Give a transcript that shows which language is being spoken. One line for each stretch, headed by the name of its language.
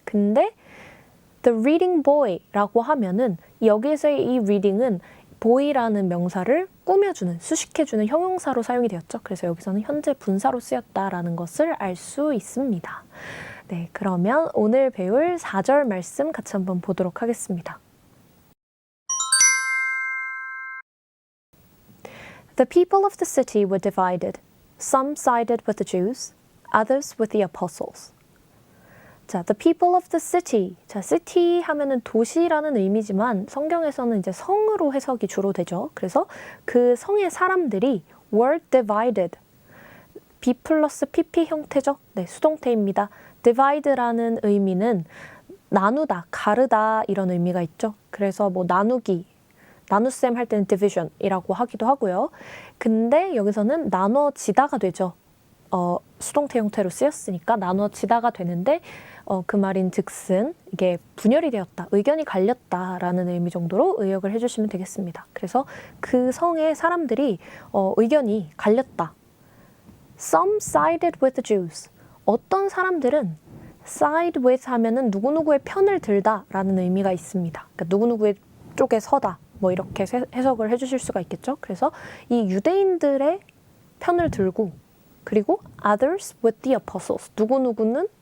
Korean: 근데
English: the reading boy
Korean: 라고 하면은 여기에서의 이 reading은 boy라는 명사를 꾸며주는, 수식해주는 형용사로 사용이 되었죠. 그래서 여기서는 현재 분사로 쓰였다라는 것을 알 수 있습니다. 그러면 오늘 배울 4절 말씀 같이 한번 보도록 하겠습니다.
English: The people of the city were divided. Some sided with the Jews, others with the apostles. 자, the people of the city.
Korean: 자, city 하면은 도시라는 의미지만 성경에서는 이제 성으로 해석이 주로 되죠. 그래서 그 성의 사람들이
English: were divided.
Korean: B 플러스 PP 형태죠. 수동태입니다. divide라는 의미는 나누다, 가르다 이런 의미가 있죠. 그래서 나누기, 나눗셈 할 때는 division이라고 하기도 하고요. 근데 여기서는 나눠지다가 되죠. 수동태 형태로 쓰였으니까 나눠지다가 되는데 그 말인 즉슨 이게 분열이 되었다, 의견이 갈렸다라는 의미 정도로 의역을 해주시면 되겠습니다. 그래서 그 성의 사람들이 의견이 갈렸다.
English: Some sided with the Jews.
Korean: 어떤 사람들은 side with 하면은 누구누구의 편을 들다라는 의미가 있습니다. 그러니까 누구누구의 쪽에 서다. 이렇게 해석을 해주실 수가 있겠죠. 그래서 이 유대인들의 편을 들고 그리고
English: others with the apostles.
Korean: 누구누구는